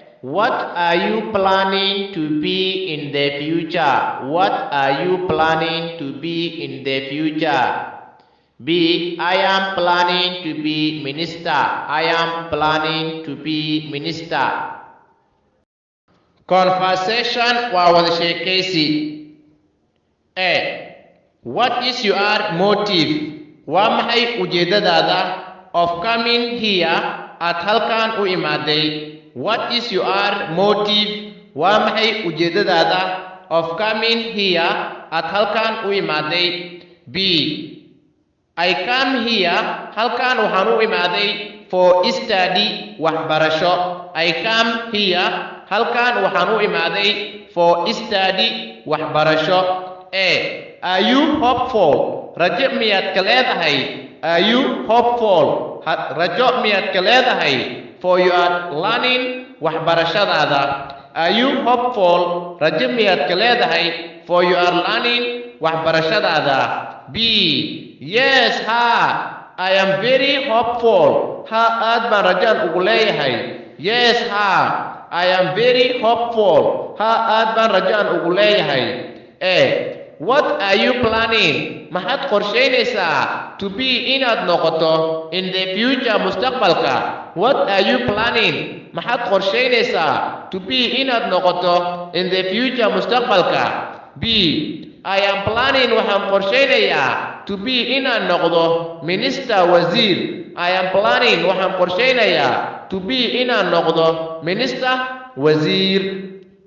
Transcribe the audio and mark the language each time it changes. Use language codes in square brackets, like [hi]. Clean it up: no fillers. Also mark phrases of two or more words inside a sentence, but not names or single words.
[en] What are you planning to be in the future? What are you planning to be in the future? B. I am planning to be minister. I am planning to be minister. [so] Conversation waa wada sheekaysi. [en] A. What is your motive? [so] Waa maxay ujeedadaada [en] of coming here [so] aad halkan u imaaday? [en] What is your motive? [so] Waa maxay ujeedadaada [en] of coming here [so] aad halkan u imaaday? [en] B. I come here [so] halkan waxaan u imaaday [en] for study waxbarasho. I come here [so] halkan waxaan u imaaday [en] for study waxbarasho. A. Are you hopeful? [so] Rajo miyaad ka leedahay? [en] Are you hopeful? [so] Rajo miyaad ka leedahay [en] for your learning [so] waxbarashadaada? [en] Are you hopeful? [so] Rajo miyaad ka leedahay [en] for your learning [so] waxbarashadaada? B. [en] Yes, ha. I am very hopeful. [so] Ha, aad baan rajaan ugu leeyahay. [en] Yes, ha. I am very hopeful. [so] Ha, aad baan rajaan ugu leeyahay. [en] A. What are you planning? [so] Maxaad qorsheynaysaa [en] to be [so] inaad noqoto [en] in the future [so] mustaqbalka? [en] What are you planning? [so] Maxaad qorsheynaysaa [en] to be [so] inaad noqoto [en] in the future [so] mustaqbalka? B. [en] I am planning [so] waxaan qorsheynayaa [en] to be [so] inaan noqdo [en] minister wasiir. I am planning [so] waxaan qorsheynayaa [en] to be [so] inaan noqdo [en] minister wasiir.